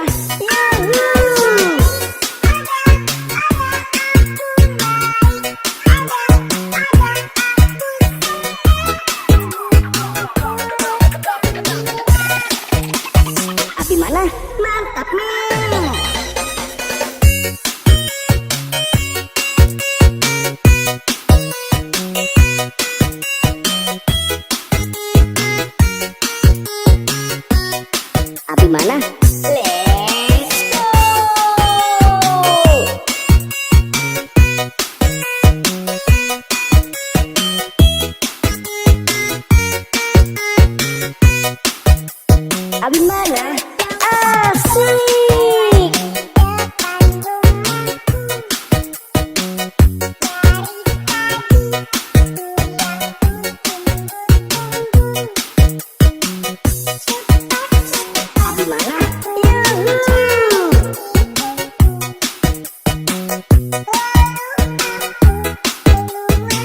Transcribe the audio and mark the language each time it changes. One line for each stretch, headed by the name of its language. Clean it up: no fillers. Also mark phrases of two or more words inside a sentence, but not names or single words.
Indonesian: Yahoo. Abi mana? Mantap nih. Abi mana?
English: Let's go.
Indonesian: Abi mana? Asik. Abi mana? Yahoo.